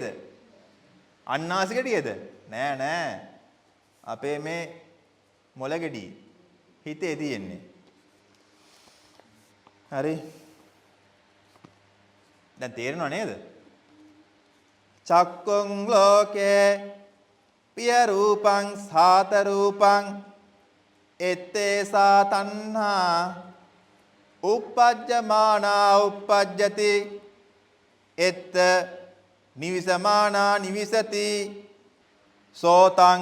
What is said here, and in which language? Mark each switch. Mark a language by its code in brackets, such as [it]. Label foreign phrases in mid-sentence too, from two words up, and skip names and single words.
[si] අන්නාසි ගෙඩියේද? නෑ නෑ. අපේ මේ මොළ ගෙඩියේ හිතේ තියෙන්නේ. හරි. දැන් තේරෙනව නේද? [pi] චක්කුං ලෝකේ පිය රූපං සාත රූපං එත්තේසා තණ්හා uppajjamana uppajjati එත්ත නිවිසමානා නිවිසති සෝතං